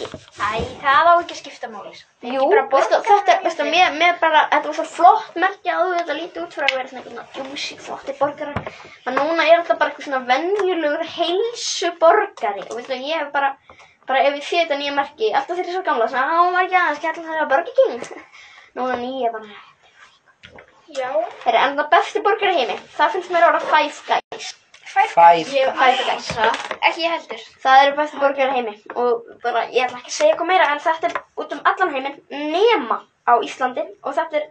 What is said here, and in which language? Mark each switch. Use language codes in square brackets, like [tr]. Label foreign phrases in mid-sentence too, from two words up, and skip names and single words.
[is] Æ, það á ekki að skipta máli. Jú, veistu, mér bara, þetta var svo flott merki að þetta lítið út fyrir að vera svona juicy, flotti borgarar. En núna er þetta bara eitthvað svona venjulegur heilsuborgari. Og veistu, ég hef bara ef ég sé þetta nýja merki, alltaf þeir eru svo gamla, svona, [en] my god, [is] skellum það að Burger King. Núna nýja bara. Já. En það besti borgari heimi, það finnst mér að vera Five Guys. Five Guys. Ekki ég heldur. Það eru bestu borgarar heimi og bara, ég ætla ekki að segja eitthvað meira en þetta er út allan heiminn nema á Íslandi og þetta er